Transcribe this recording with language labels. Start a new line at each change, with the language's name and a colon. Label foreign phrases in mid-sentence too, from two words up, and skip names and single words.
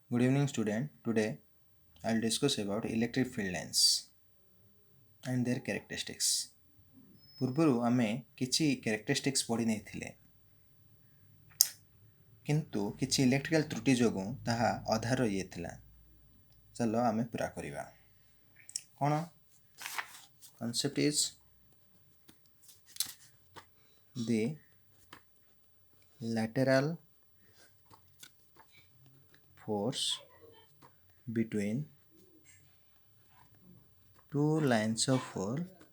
English: Good evening student. Today I'll discuss about electric field lines and their characteristics.
Odia: ପୂର୍ବରୁ ଆମେ କିଛି characteristics ପଢ଼ି ନେଇଥିଲେ କିନ୍ତୁ କିଛି ଇଲେକ୍ଟ୍ରିକାଲ ତ୍ରୁଟି ଯୋଗୁଁ ତାହା ଅଧା ରହିଯାଇଥିଲା। ଚାଲ ଆମେ ପୁରା କରିବା।
English: କ'ଣ concept is the lateral force between two lines of force